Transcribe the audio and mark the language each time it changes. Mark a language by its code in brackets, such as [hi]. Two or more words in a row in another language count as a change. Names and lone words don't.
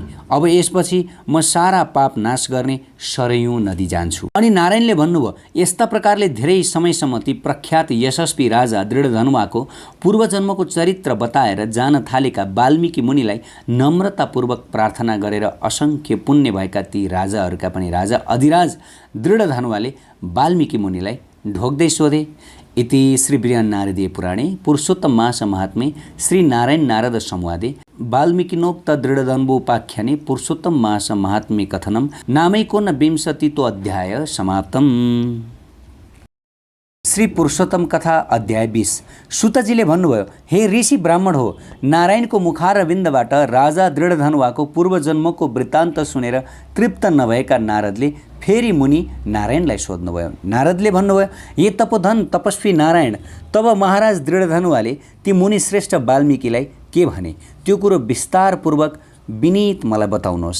[ne] अब यसपछि म सारा पाप नाश गर्ने सरयू नदी जान्छु। अनि नारायणले भन्नुभयो, यस्ता प्रकारले धेरै समयसम्म ती प्रख्यात यशस्वी राजा दृढधनुवाको पूर्वजन्मको चरित्र बताएर जान थालेका वाल्मीकि मुनिलाई नम्रतापूर्वक प्रार्थना गरेर असङ्ख्य पुण्य भएका ती राजाहरूका पनि राजा अधिराज दृढधनुवाले वाल्मीकि मुनिलाई ढोक्दै सोधे। [sa] इति श्री बृहन्नारदीय पुराणे पुरुषोत्तम मास महात्म्ये श्री नारायण नारद संवादे वाल्मीकिनोक्त दृढधन्वोपाख्याने पुरुषोत्तम मास महात्म्य कथनम नामैकोनविंशतितो अध्याय समाप्तम। [ne] श्री पुरुषोत्तम कथा अध्याय 20। सुतजीले भन्नुभयो, हे ऋषि ब्राह्मण हो, नारायणको मुखारविन्दबाट राजा दृढधनुवाको पूर्वजन्मको वृत्तान्त सुनेर तृप्त नभएका नारदले फेरि मुनि नारायणलाई सोध्नुभयो। नारदले भन्नुभयो, हे तपोधन तपस्वी नारायण, तब महाराज दृढधनुवाले ती मुनिश्रेष्ठ वाल्मीकिलाई के भने त्यो कुरो विस्तारपूर्वक विनीत मलाई बताउनुहोस्।